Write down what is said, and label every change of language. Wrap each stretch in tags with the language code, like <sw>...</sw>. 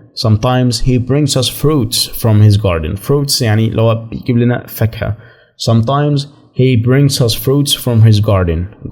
<en>Sometimes he brings us fruits from his garden.</en> <ar>Fruits يعني لو بيجيب لنا فاكهة.</ar> <en>Sometimes he brings us fruits from his garden.</en>